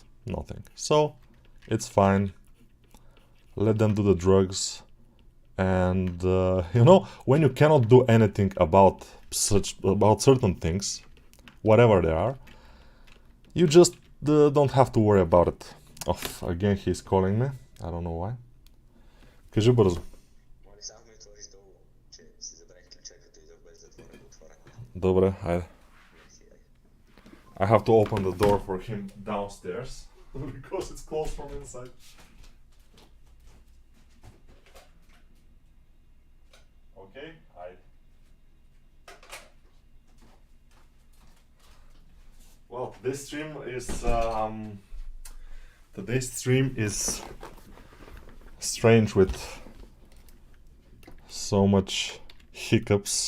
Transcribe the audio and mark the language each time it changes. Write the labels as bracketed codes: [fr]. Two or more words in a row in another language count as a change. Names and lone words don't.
[en] Nothing. So it's fine. Let them do the drugs. And you know, when you cannot do anything about certain things, whatever they are, you just don't have to worry about it. Oh, again he's calling me. I don't know why. [bg] Кажи бързо. Добре, айде. [en] I have to open the door for him downstairs because it's closed from inside. Okay, well, today's stream is strange with so much hiccups.